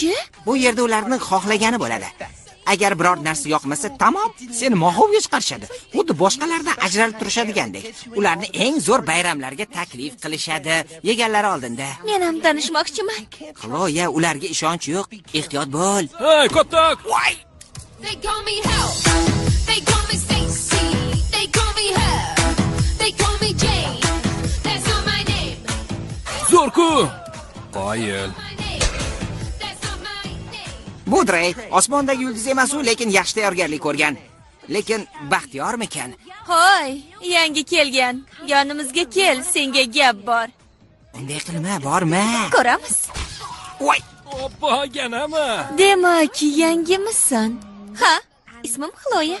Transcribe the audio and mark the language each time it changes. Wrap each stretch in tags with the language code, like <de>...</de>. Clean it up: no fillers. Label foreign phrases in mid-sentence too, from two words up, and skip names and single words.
<uz>Bu yerda ularning xohlagani bo'ladi. Agar biror narsa yoqmasa, tamom, seni mohovga chiqarishadi. Xuddi boshqalardan ajralib turishadigandek. Ularni eng zo'r bayramlarga taklif qilishadi, yeganlari oldinda. Men ham tanishmoqchiman. Xloya, ularga ishonch yo'q. Ehtiyot bo'l. Hey, Kotak! Voy!</uz> <en>They call me Hell. They call me Stacy. They call me Hell. They call me Jane. That's not my name.</en> <uz>Zo'rku. Qoyil.</uz> <en>My name. That's not my name.</en> <uz>Bu Drake osmondagi yulduz emas-u, lekin yaxshi tayyorgarlik ko'rgan. Lekin baxtiyormikan? Hoy, yangi kelgan. Yonimizga kel, senga gap bor. Unday qilma, borma. Ko'ramiz. Voy! Oppa, ganami? Demak, yangimisan? Ha, ismim Xloya.</uz>